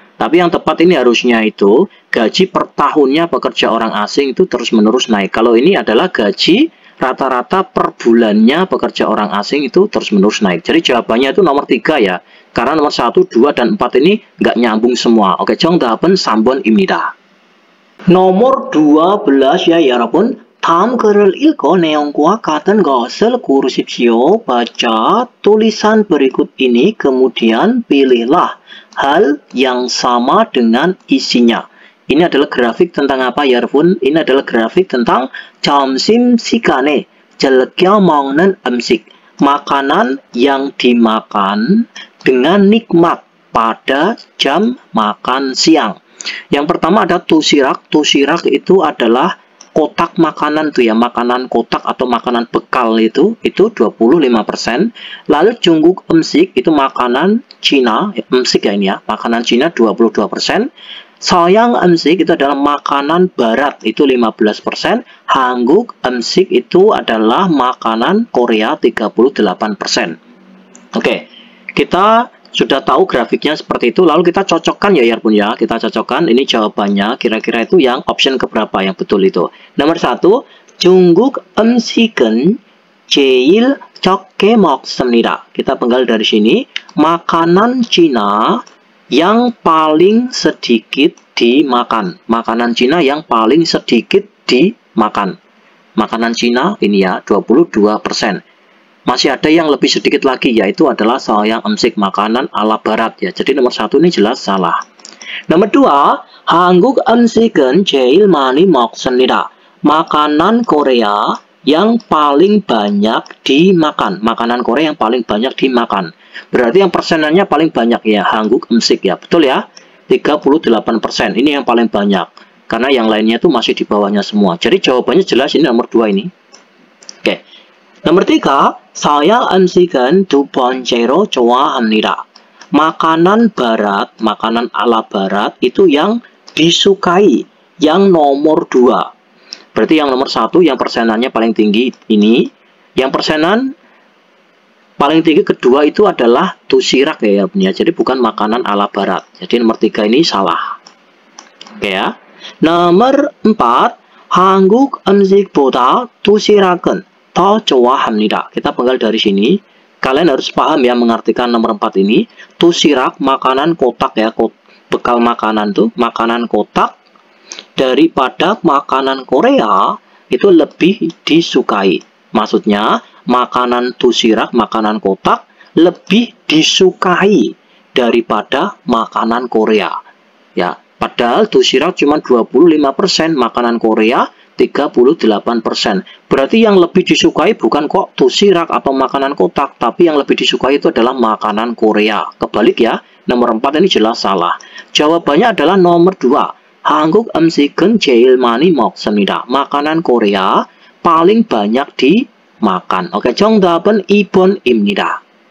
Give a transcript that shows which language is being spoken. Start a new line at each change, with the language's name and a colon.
Indonesian: Tapi yang tepat ini harusnya itu gaji per tahunnya pekerja orang asing itu terus menerus naik. Kalau ini adalah gaji rata-rata per bulannya pekerja orang asing itu terus menerus naik. Jadi jawabannya itu nomor 3 ya. Karena nomor 1, 2, dan 4 ini nggak nyambung semua.
Korean: Oke, 정답은 3번입니다.
Indonesian: nomor 12 ya
Korean: 여러분. 다음 글을 읽고 내용과 같은 것을 고르십시오.
Indonesian: Baca tulisan berikut ini, kemudian pilihlah hal yang sama dengan isinya. Ini adalah grafik tentang apa ya
Korean: 여러분?
Indonesian: Ini adalah grafik tentang
Korean: 점심시간에 즐겨 먹는 음식.
Indonesian: Makanan yang dimakan dengan nikmat pada jam makan siang. Yang pertama ada tusirak. Tusirak itu adalah kotak makanan tuh ya, makanan kotak atau makanan bekal itu 25%. Lalu
Korean: 중국 음식
Indonesian: itu makanan Cina,
Korean: 음식
Indonesian: ya ini ya, makanan Cina 22%.
Korean: 서양 음식
Indonesian: itu adalah makanan barat itu 15%.
Korean: 한국 음식
Indonesian: itu adalah makanan Korea 38%. Oke, kita sudah tahu grafiknya seperti itu, lalu kita cocokkan ya Bun ya, kita cocokkan ini jawabannya kira-kira itu yang option keberapa yang betul itu.
Korean: Nomor 1, 중국 음식은 제일 적게 먹습니다.
Indonesian: Kita penggal dari sini, makanan Cina yang paling sedikit dimakan. Makanan Cina yang paling sedikit dimakan. Makanan Cina ini ya 22%. Masih ada yang lebih sedikit lagi, yaitu adalah
Korean: 서양 음식,
Indonesian: makanan ala barat ya. Jadi nomor 1 ini jelas salah.
Korean: Nomor 2, 한국 음식은 제일 많이 먹습니다.
Indonesian: Makanan Korea yang paling banyak dimakan. Makanan Korea yang paling banyak dimakan. Berarti yang persenannya paling banyak ya,
Korean: 한국 음식
Indonesian: ya. Betul ya? 38%. Ini yang paling banyak. Karena yang lainnya itu masih di bawahnya semua. Jadi jawabannya jelas ini nomor 2 ini. Oke.
Korean: Nomor 3, 서양 음식은 두 번째로 좋아합니다.
Indonesian: Makanan barat, makanan ala barat itu yang disukai, yang nomor 2. Berarti yang nomor 1 yang persenannya paling tinggi ini, yang persenan paling tinggi kedua itu adalah tusirak ya Bun ya. Jadi bukan makanan ala barat. Jadi nomor 3 ini salah. Oke ya.
Korean: Nomor 4, 한국 음식보다 도시락은 더 좋아합니다.
Indonesian: Kita penggal dari sini. Kalian harus paham ya mengartikan nomor 4 ini. Tusirak, makanan kotak ya, bekal makanan tuh, makanan kotak daripada makanan Korea itu lebih disukai. Maksudnya, makanan tusirak, makanan kotak lebih disukai daripada makanan Korea. Ya, padahal tusirak cuma 25%, makanan Korea 38%. Berarti yang lebih disukai bukan kok tusirak atau makanan kotak, tapi yang lebih disukai itu adalah makanan Korea. Kebalik ya, nomor 4 ini jelas salah. Jawabannya adalah nomor 2.
Korean: 한국 음식은 제일 많이 먹습니다.
Indonesian: Makanan Korea paling banyak dimakan.
Korean: Oke, 정답은 2번입니다.